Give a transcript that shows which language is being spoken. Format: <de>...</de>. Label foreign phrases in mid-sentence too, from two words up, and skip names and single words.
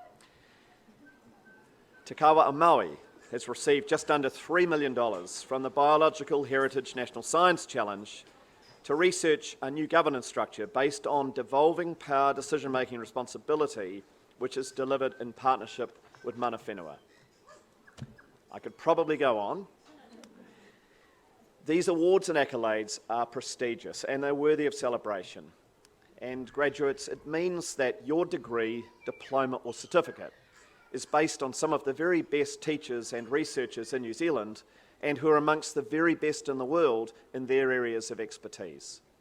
<en>Te Kawa o Maui has received just under $3 million from the Biological Heritage National Science Challenge to research a new governance structure based on devolving power decision-making responsibility, which is delivered in partnership with</en> <mi>mana whenua.</mi> <en>I could probably go on. These awards and accolades are prestigious and they're worthy of celebration. And graduates, it means that your degree, diploma or certificate is based on some of the very best teachers and researchers in New Zealand and who are amongst the very best in the world in their areas of expertise.</en>